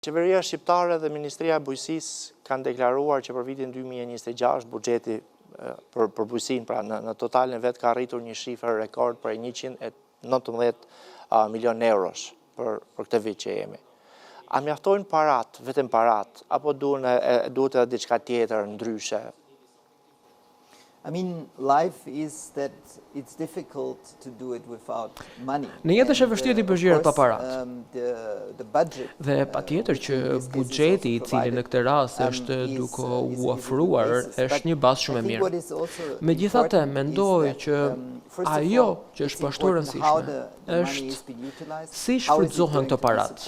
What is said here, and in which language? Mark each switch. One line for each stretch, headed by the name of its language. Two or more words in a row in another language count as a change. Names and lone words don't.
Albanian: Qeveria shqiptare dhe Ministria e Bujqësisë kanë deklaruar që për vitin 2026 buxheti për bujqësinë, pra në totalin e vet ka arritur një shifër rekord për 119 milion eurosh për këtë vit që jemi. A mjaftojnë parat, vetëm parat, apo duhet edhe diçka tjetër ndryshe?
English: I mean, life is that it's difficult to do it without money.
Albanian: Në jetë është e vështirë të përgjigjet pa parat. Dhe patjetër që buxheti i cili në këtë rast është duke u ofruar është një bazë shumë e mirë. Megjithatë, mendoj që ajo që është më shumë e rëndësishme është si shfrytëzohen këto parat.